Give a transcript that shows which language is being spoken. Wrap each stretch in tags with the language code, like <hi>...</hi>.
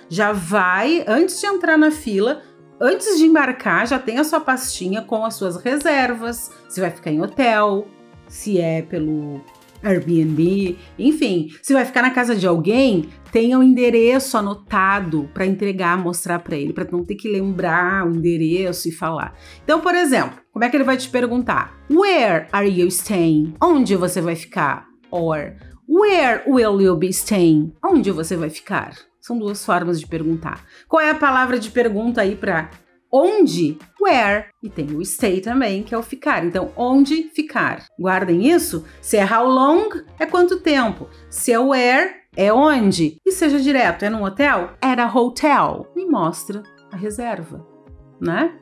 <pt>Já vai, antes de entrar na fila, antes de embarcar, já tem a sua pastinha com as suas reservas, se vai ficar em hotel, se é pelo Airbnb, enfim, se vai ficar na casa de alguém, tenha o endereço anotado para entregar, mostrar para ele, para não ter que lembrar o endereço e falar. Então, por exemplo, como é que ele vai te perguntar?</pt> <en>Where are you staying?</en> <pt>Onde você vai ficar?</pt> <en>Or where will you be staying?</en> <pt>Onde você vai ficar? São duas formas de perguntar. Qual é a palavra de pergunta aí para onde? Where. E tem o stay também, que é o ficar. Então, onde ficar? Guardem isso. Se é how long, é quanto tempo. Se é where, é onde. E seja direto, é num hotel?</pt> <en>At a hotel.</en> <pt>E mostra a reserva, né?</pt>